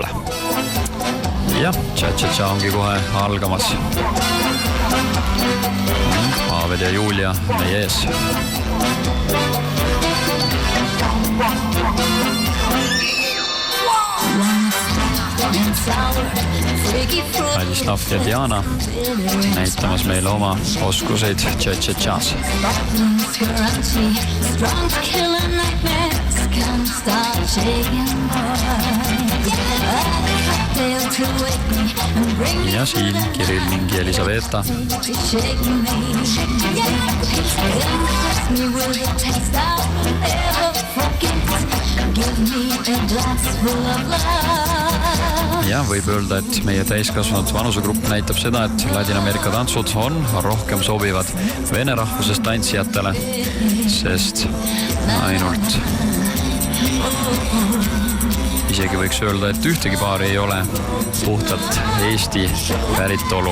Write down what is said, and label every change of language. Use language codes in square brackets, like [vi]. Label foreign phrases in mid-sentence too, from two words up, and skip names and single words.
[et] Ja cha-cha-cha ongi kohe algamas. Pavel ja Julia meie ees. Vladislav ja Diana näitamas meile oma oskuseid cha-cha-chas. Ja siin Kirill ning Elisaveta. Ja võib öelda, et meie täiskasvanud vanusegrupp näitab seda, et Ladina-Ameerika tantsud on rohkem sobivad vene rahvusest tantsijatele, sest ainult isegi võiks öelda, et ühtegi paari ei ole puhtalt Eesti päritolu.